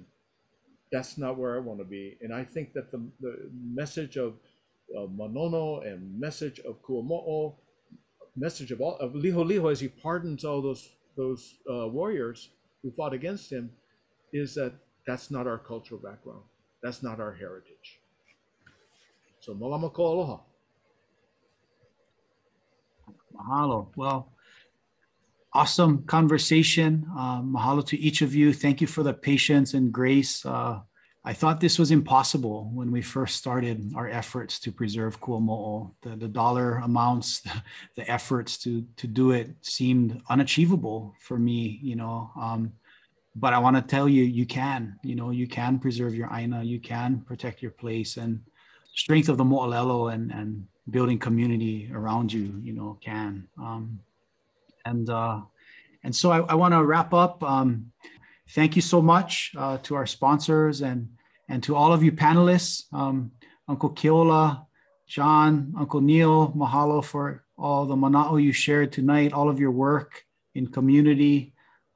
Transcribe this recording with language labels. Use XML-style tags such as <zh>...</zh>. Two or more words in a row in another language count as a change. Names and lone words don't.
<en>That's not where I want to be. And I think that the message of Manono and message of Kuamoʻo, message of Liho as he pardons all those warriors who fought against him, is that that's not our cultural background. That's not our heritage. So</en> <haw>Mālama ko aloha.</haw> <en>Mahalo. Well, awesome conversation. Mahalo to each of you. Thank you for the patience and grace. I thought this was impossible when we first started our efforts to preserve Kuamoʻo. The dollar amounts, the efforts to do it seemed unachievable for me, you know. But I want to tell you, you can preserve your Aina, you can protect your place, and strength of the moʻolelo and building community around you, you know, can. And so I want to wrap up. Thank you so much to our sponsors and to all of you panelists, Uncle Keola, John, Uncle Neil, mahalo for all the mana'o you shared tonight, all of your work in community.</en>